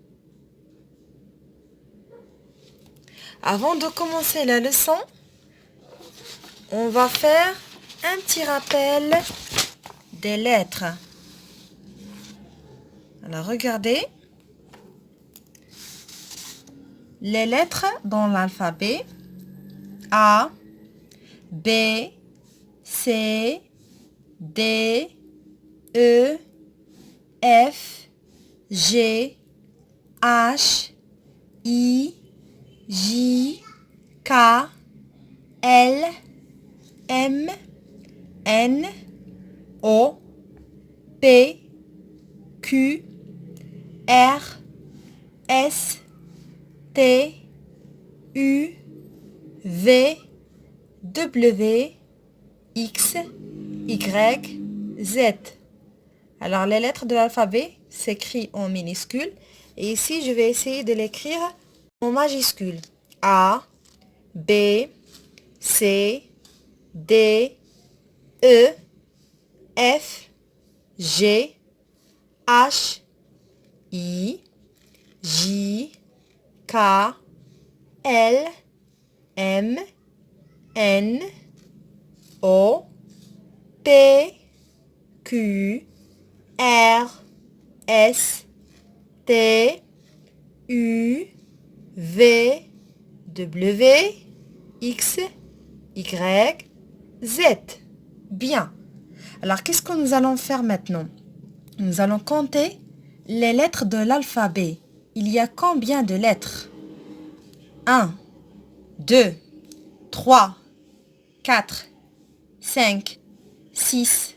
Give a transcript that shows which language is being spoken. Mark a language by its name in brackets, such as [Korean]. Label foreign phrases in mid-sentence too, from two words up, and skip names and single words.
[French] Avant de commencer la leçon, on va faire un petit rappel des lettres. Alors regardez. Les lettres dans l'alphabet: A, B, C, D, E, F, G, H, I, J, K, L, M, N, O, P, Q, R, S, T, U, V, W, X, Y, Z. Alors, les lettres de l'alphabet s'écrivent en minuscules. Et ici, je vais essayer de l'écrire en majuscule. A, B, C, D, E, F, G, H, I, J, K, L, M, N, O, P, Q, R, S, T, U, V, W, X, Y, Z. Bien. Alors, qu'est-ce que nous allons faire maintenant? Nous allons compter les lettres de l'alphabet. Il y a combien de lettres? 1, 2, 3, 4, 5, 6,